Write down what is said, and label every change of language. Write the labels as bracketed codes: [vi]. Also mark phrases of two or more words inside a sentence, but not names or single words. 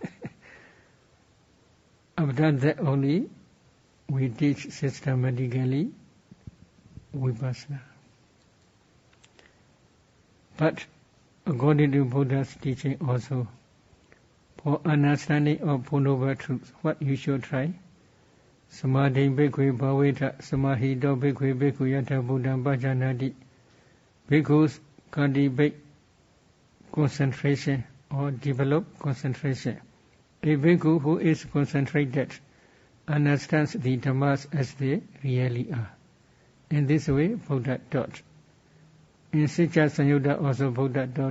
[en] After that only, we teach systematically vipassana. But according to Buddha's teaching also, for understanding of Four Noble Truths, what you should try? [pi] Samadhi bhikkhu bhaveta samahito bhikkhu bhikkhu yatha buddham bhajanati. [en] Bhikkhus cultivate concentration or develop concentration. A bhikkhu who is concentrated understands the dhammas as they really are. In this way, Buddha taught. In Sicca Sanyutta also Buddha taught.